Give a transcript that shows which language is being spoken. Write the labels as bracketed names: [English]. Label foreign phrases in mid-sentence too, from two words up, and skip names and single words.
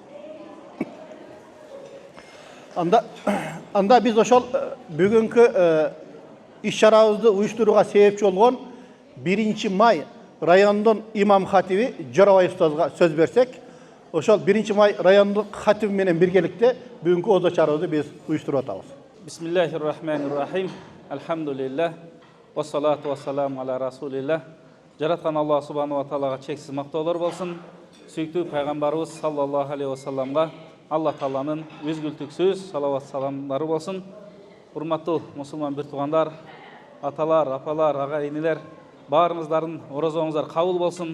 [Kyrgyz] Анда биз ошол бүгүнкү иш-чарабызды уюштурууга себепчи болгон 1 май райондун имам хатиби Жоробай устазга сөз берсек, ошол 1 май райондук хатиби менен биргеликте бүгүнкү озо чарабызды биз уюштуруп атабыз. [Arabic] Bismillahirrahmanirrahim. الحمد لله. والصلاة والسلام على رسول الله. [Kyrgyz] Жараткан Аллах [Arabic] سبحانه وتعالى [Kyrgyz] чексиз мактоолор болсун. Сүйүктүү пайгамбарыбыз [Arabic] صلى الله عليه وسلم [Kyrgyz] Аллах тааланын үзгүлтүксүз салават саламдары болсун. Урматтуу мусулман бир туугандар, аталар, апалар, ага энелер, баарыңыздардын оразаңыздар кабыл болсун.